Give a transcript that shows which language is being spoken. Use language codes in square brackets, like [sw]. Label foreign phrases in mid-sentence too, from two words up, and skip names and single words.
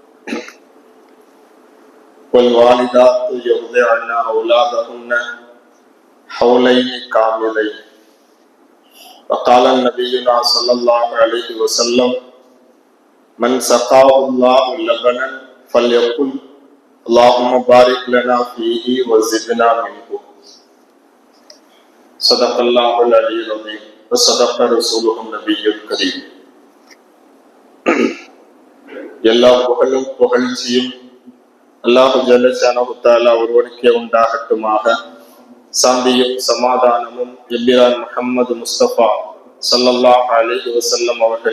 [ar] والوالدات يرضعن أولادهن حولين كاملين وقال نبينا صلى الله عليه وسلم من سقاه الله لبنا فليقل اللهم بارك لنا فيه وزدنا منه صدق الله العلي العظيم وصدق رسوله النبي الكريم. [ta] எல்லா புகழும் புகழ்ச்சியும் [ar] الله جل شأنه تعالى [ta] ஒருவனுக்கே உண்டாகட்டுமாக. சாந்தியும் சமாதானமும் எம்பிரான் முஹம்மது முஸ்தபா [ar] صلى الله عليه وسلم [ta] அவர்கள்